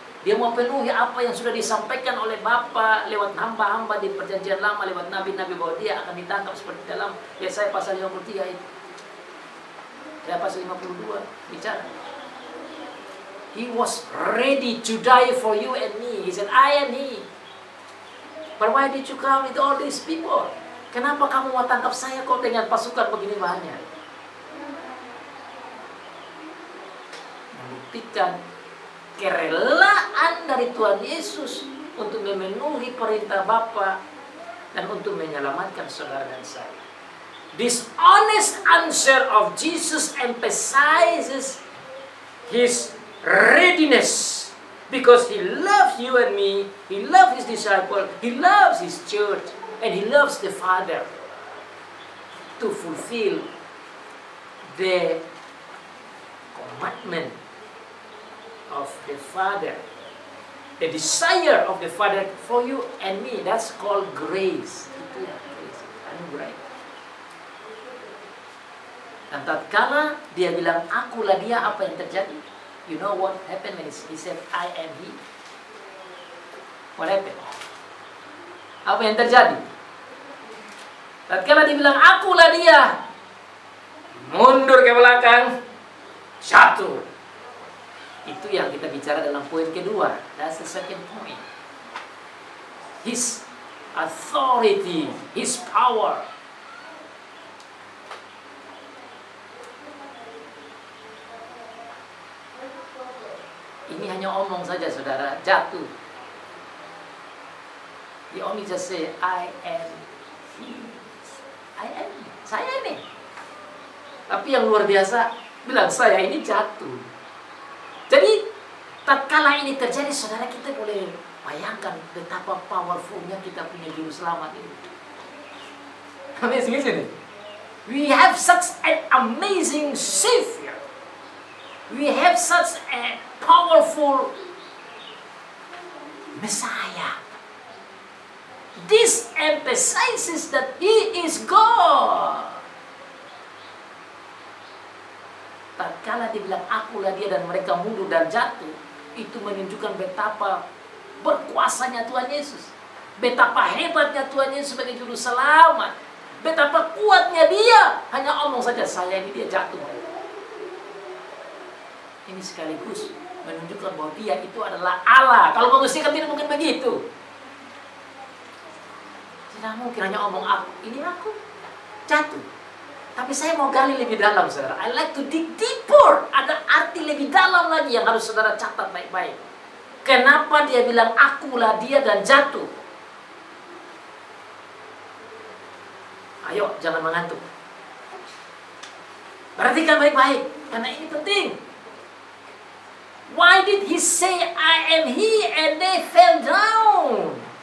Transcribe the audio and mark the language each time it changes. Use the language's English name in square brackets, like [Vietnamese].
[Indonesian] Dia mau penuhi apa yang sudah disampaikan oleh Bapa lewat hamba-hamba di perjanjian lama, lewat nabi-nabi, bahwa dia akan ditangkap seperti dalam Yesaya pasal 53 itu. Ya, pasal 52 bicara. [English] He was ready to die for you and me. He said, I am he. But why did you come with all these people? [Indonesian] Kenapa kamu mau tangkap saya kok dengan pasukan begini banyak? Membuktikan kerelaan dari Tuhan Yesus untuk memenuhi perintah Bapa dan untuk menyelamatkan saudara dan saya. [English] This honest answer of Jesus emphasizes his readiness because he loves you and me, he loves his disciple, he loves his church, and he loves the Father to fulfill the commandment of the Father, the desire of the Father for you and me. That's called grace. [Indonesian] Itu ya, grace. Anugerah. Dan tatkala dia bilang, akulah dia, apa yang terjadi? [English] You know what happened when he said, I am he? What happened? [Indonesian] Apa yang terjadi? Tatkala dibilang akulah dia, mundur ke belakang, jatuh. Itu yang kita bicara dalam poin kedua. [English] That's the second point. His authority, His power. [Indonesian] Ini hanya omong saja, saudara, jatuh. [English] He only just say, I am he. I am. [Indonesian] Saya ini. Tapi yang luar biasa, bilang saya ini jatuh. Jadi, tatkala ini terjadi, saudara, kita boleh bayangkan betapa powerfulnya kita punya juru selamat ini. [English] Amazing, isn't it? We have such an amazing Savior. We have such a powerful Messiah. This emphasizes that He is God. [Indonesian] Tatkala dibilang akulah dia dan mereka mundur dan jatuh, itu menunjukkan betapa berkuasanya Tuhan Yesus, betapa hebatnya Tuhan Yesus sebagai juru selamat, betapa kuatnya dia. Hanya omong saja, saya ini, dia jatuh. Ini sekaligus menunjukkan bahwa dia itu adalah Allah. Kalau manusia kan tidak mungkin begitu. Tidak mungkin hanya omong aku, ini aku, jatuh. Tapi saya mau gali lebih dalam, saudara. [English] I like to dig deeper. [Indonesian] Ada arti lebih dalam lagi yang harus saudara catat baik-baik. Kenapa dia bilang akulah dia dan jatuh? Ayo, jangan mengantuk. Perhatikan baik-baik, karena ini penting. [English] Why did he say, I am he, and they fell down?